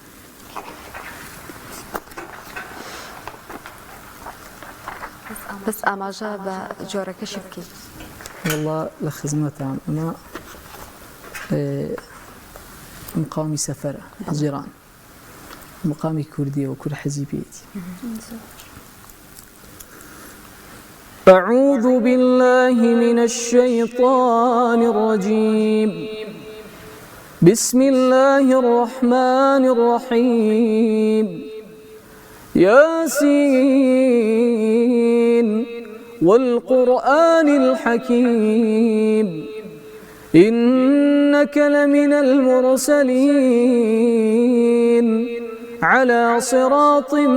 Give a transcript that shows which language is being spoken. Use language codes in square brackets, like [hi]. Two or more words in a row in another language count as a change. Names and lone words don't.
[ckb] بس ئاماژە بە جۆرەکەشی بکەیت. وەڵا لە خزمەتان ئەمە مقامی سەفەرە حەجیران مقامی کوردیە و کورد حەزیبێتی. [ar] أعوذ بالله من الشيطان الرجيم بسم الله الرحمن الرحيم ياسين والقرآن الحكيم إنك لمن المرسلين على صراط